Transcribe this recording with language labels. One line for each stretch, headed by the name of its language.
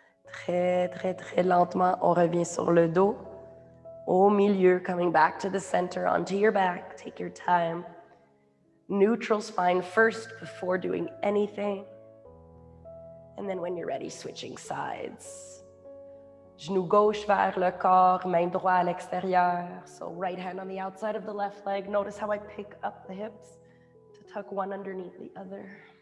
French: Très, très, très lentement, on revient sur le dos. Au milieu,
English: coming back to the center, onto your back. Take your time. Neutral spine first before doing anything. And then when you're ready, switching sides.
French: Genou gauche vers le corps, main droite à l'extérieur.
English: So right hand on the outside of the left leg. Notice how I pick up the hips to tuck one underneath the other.